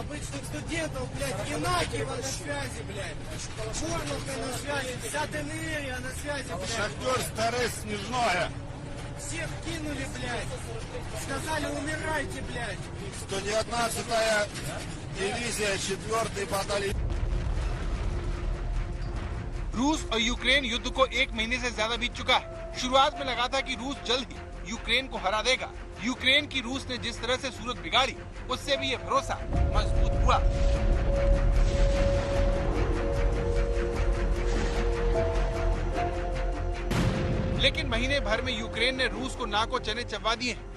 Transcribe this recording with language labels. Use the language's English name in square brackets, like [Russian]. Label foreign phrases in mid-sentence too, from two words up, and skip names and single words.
[Russian] Обычных студентов, блядь, Янакиева на связи, блядь. Шормовка на связи, вся ДНР на связи, блядь. Шахтер Старое Снежное. Всех кинули, блядь. Сказали, умирайте, блядь. 119-я дивизия, 4-й батальон. [Hindi] रूस और यूक्रेन युद्ध को 1 महीने से ज्यादा बीत चुका है। शुरुआत में लगा था कि रूस जल्द ही यूक्रेन को हरा देगा। यूक्रेन की रूस ने जिस तरह से सूरत बिगाड़ी, उससे भी ये भरोसा मजबूत हुआ। लेकिन महीने भर में यूक्रेन ने रूस को नाको चने चबा दिए हैं।